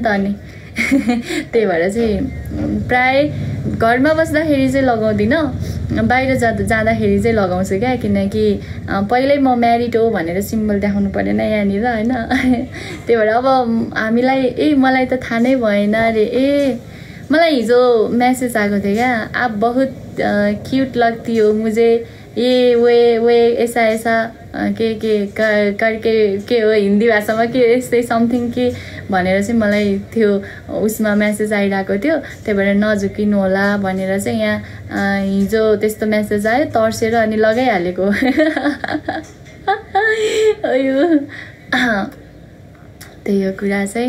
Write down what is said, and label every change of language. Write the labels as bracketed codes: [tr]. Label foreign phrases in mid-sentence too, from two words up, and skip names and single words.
[ne] अनि त्यही भएर चाहिँ प्राय घरमा बस्दाखेरि चाहिँ लगाउँदिनँ, बाहिर जाँदाखेरि चाहिँ लगाउँछु क्या, किनकि पहिल्यै म म्यारिड हो भनेर सिम्बल देखाउनु परेन यहाँनिर होइन। त्यही भएर अब हामीलाई मलाई त थाहा नै भएन अरे। मलाई हिजो मेसेज आएको थियो क्या, [hi] आप बहुत क्यूट लगती हो मुझे, ये वे ऐसा के करके [ne] के हो हिन्दी भाषामा के यस्तै समथिङ के भनेर चाहिँ मलाई त्यो उसमा मेसेज आइरहेको थियो। त्यही भएर नझुकिनु होला भनेर चाहिँ यहाँ हिजो त्यस्तो मेसेज आयो, तर्सेर अनि लगाइहालेको। त्यही हो कुरा चाहिँ।